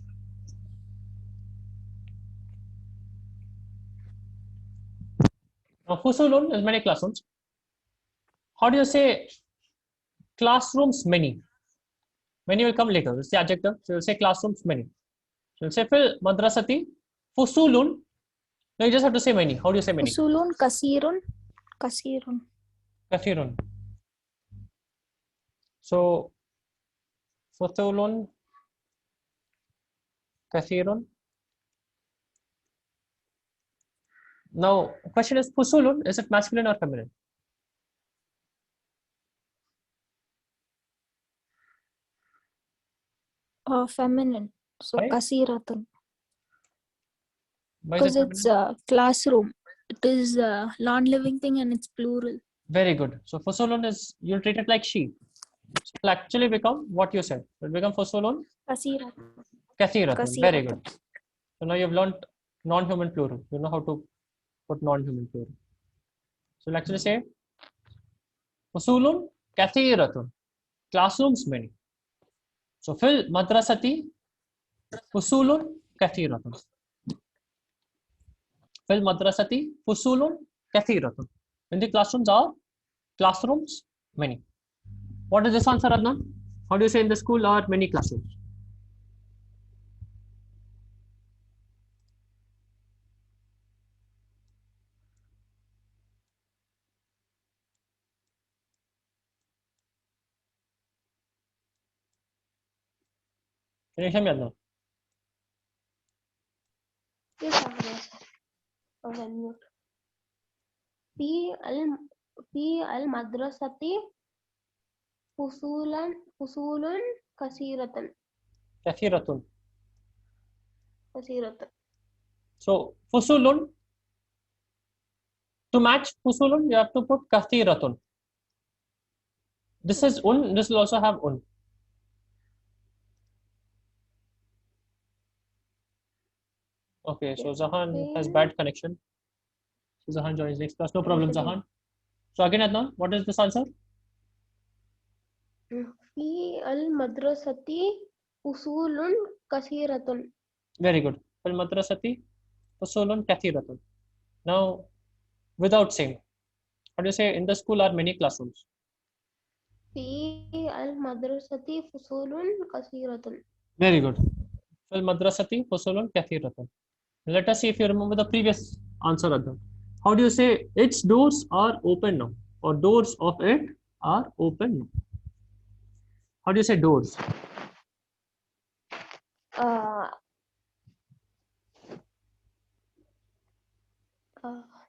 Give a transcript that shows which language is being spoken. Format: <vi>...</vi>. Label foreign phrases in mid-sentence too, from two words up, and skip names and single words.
<en>Now, fusulun is many classrooms. How do you say classrooms many? Many will come later. It's the adjective. So you'll say classrooms many. So you'll say</en> <ar>في المدرسة فصول.</ar> <en>No, you just have to say many. How do you say many?</en> <ar>أصولٌ كثيرٌ. كثيرٌ. So فصولٌ كثيرٌ.</ar> <en>Now, question is fusulun. Is it masculine or feminine? Feminine. So Why?</en> <ar>كثيرةٌ.</ar> <en>Why is Because it it's feminine? classroom. It is a non-living thing and it's plural. Very good. So fusulun is, you'll treat it like she. So it'll actually become what you said. It will become fusulun</en> <ar>كثيرةٌ. كثيرةٌ.</ar> <en>Very good.</en> <ar>كثيرةٌ.</ar> <en>So now you've learned non-human plural. You know how to put non-human plural. So you'll actually say</en> <ar>فصولٌ كثيرةٌ.</ar> <en>Classrooms many.</en> <ar>So في المدرسة فصولٌ كثيرةٌ. في المدرسة فصولٌ كثيرةٌ.</ar> <en>In the classrooms are classrooms many. What is this answer, Adnan? How do you say in the school are many classrooms? Can you hear me, Adnan? Yes, yes. Okay, mute.</en> <ar>في المدرسة فصول كثيرةٌ. كثيرة.</ar> <en>So fusulun, to match fusulun, you have to put kathiratun. This is un, this will also have un. Okay, so Zahan has bad connection. So Zahan joins next class. No problem, Zahan. So again, Adnan, what is this answer?</en> <ar>في المدرسة فصول كثيرة.</ar> <en>Very good.</en> <ar>في المدرسة فصولٌ كثيرةٌ.</ar> <en>Now, without saying, how do you say in the school are many classrooms?</en> <ar>في المدرسة فصول كثيرة.</ar> <en>Very good.</en> <ar>في المدرسة فصولٌ كثيرةٌ.</ar> <en>Let us see if you remember the previous answer of that. How do you say its doors are open now? Or doors of it are open now? How do you say doors? uh, uh,</en>